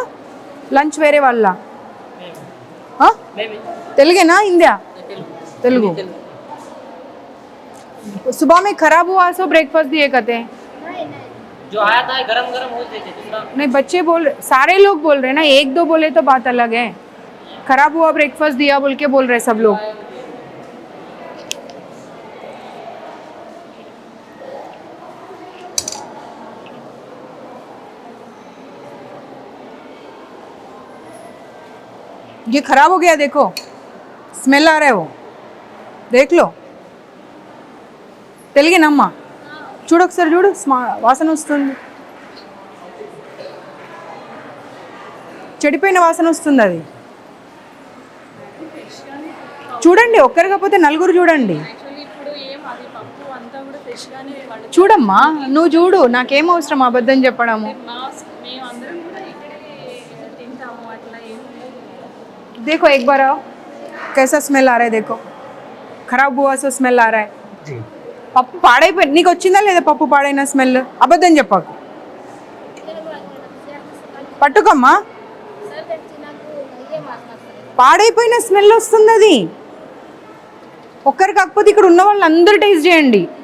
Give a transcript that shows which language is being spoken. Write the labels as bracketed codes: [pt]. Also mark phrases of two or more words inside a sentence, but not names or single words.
[te] లంచ్ వేరే వాళ్ళ? తెలుగేనా हिंदी? [hi] तेलुगु। सुबह में खराब हुआ सो ब्रेकफास्ट दिए कहते हैं। जो आया था गरम गरम हो देते दूसरा। नहीं बच्चे बोल, सारे लोग बोल रहे हैं ना, 1-2 बोले तो बात अलग है। खराब हुआ ब्रेकफास्ट दिया बोल के बोल रहे सब लोग। ये खराब हो गया, देखो स्मेल आ रहा है, वो देख लो। [te] తెలుగేనమ్మా? చూడు ఒకసారి, చూడు వాసన వస్తుంది, చెడిపోయిన వాసన వస్తుంది. అది చూడండి, ఒక్కరు కాకపోతే నలుగురు చూడండి. చూడమ్మా, నువ్వు చూడు, నాకేం అవసరం అబద్ధం చెప్పడము. [hi] देखो एक बार आओ, कैसा स्मेल आ रहा है, देखो खराब हुआ सो स्मेल आ रहा है जी. [te] పప్పు పాడైపోయి నీకు వచ్చిందా లేదా? పప్పు పాడైన స్మెల్, అబద్ధం చెప్పకు. పట్టుకోమ్మా, పాడైపోయిన స్మెల్ వస్తుంది. అది ఒక్కరు కాకపోతే ఇక్కడ ఉన్న వాళ్ళు అందరూ టేస్ట్ చేయండి.